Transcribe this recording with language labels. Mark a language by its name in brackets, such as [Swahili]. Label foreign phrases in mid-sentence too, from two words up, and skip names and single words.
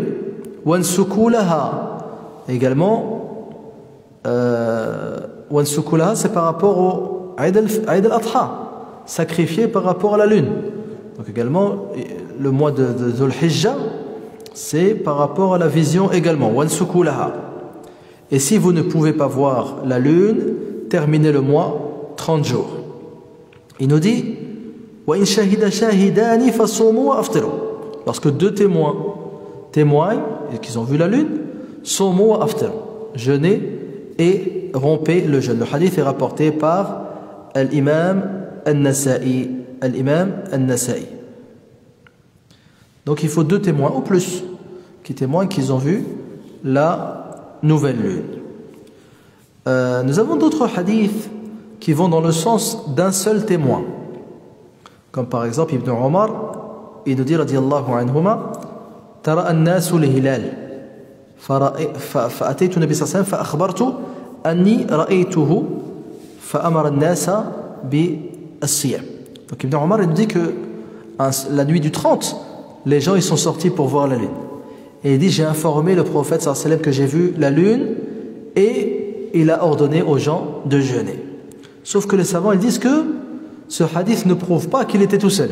[Arabic] وانسكوا لها, [French] également [Arabic] وانسكوا لها, [French] c'est par rapport au Aïd al-Adha, sacrifié par rapport à la lune. Donc également le mois de Dhul Hijjah, c'est par rapport à la vision également. [Arabic] وانسكوا لها. [French] Et si vous ne pouvez pas voir la lune, terminez le mois 30 jours. Il nous dit [Arabic] وإن شهد شاهدان فصوموا وأفطروا. [French] Lorsque deux témoins témoignent et qu'ils ont vu la lune, [Arabic] صوموا وأفطروا, [French] jeûnez et rompez le jeûne. Le hadith est rapporté par l'imam al-Nasa'i. Donc il faut deux témoins ou plus qui témoignent qu'ils ont vu la nouvelle lune. Nous avons d'autres hadiths qui vont dans le sens d'un seul témoin. Comme par exemple Ibn Omar, il nous dit [Arabic] رضي الله عنهما تراءى الناس الهلال فأتيت النبي صلى الله عليه وسلم فأخبرت أني رأيته فأمر الناس بالصيام. [French] Donc Ibn Omar il nous dit que la nuit du 30, les gens ils sont sortis pour voir la lune. Et il dit j'ai informé le prophète [Arabic] صلى الله عليه وسلم [French] que j'ai vu la lune et il a ordonné aux gens de jeûner. Sauf que les savants ils disent que ce hadith ne prouve pas qu'il était tout seul.